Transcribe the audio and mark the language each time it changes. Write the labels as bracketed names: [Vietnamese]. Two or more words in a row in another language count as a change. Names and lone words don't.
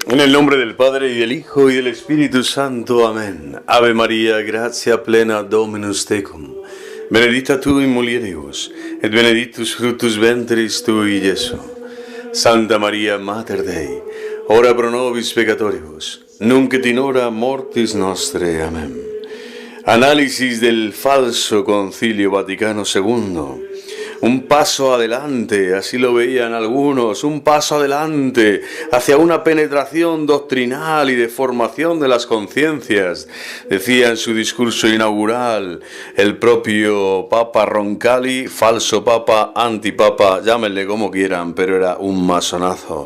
[Spanish] En el nombre del Padre, y del Hijo, y del Espíritu Santo. Amén. [Latin] Ave María, gratia plena, Dominus tecum. Benedicta tu in mulieribus, et benedictus fructus ventris tui, Iesu. Santa María, Mater Dei, ora pro nobis peccatoribus, nunc et in hora mortis nostre. [Spanish] Amén. Análisis del falso Concilio Vaticano II. Un paso adelante, así lo veían algunos, un paso adelante hacia una penetración doctrinal y de formación de las conciencias, decía en su discurso inaugural el propio Papa Roncalli, falso Papa, antipapa, llámenle como quieran, pero era un masonazo.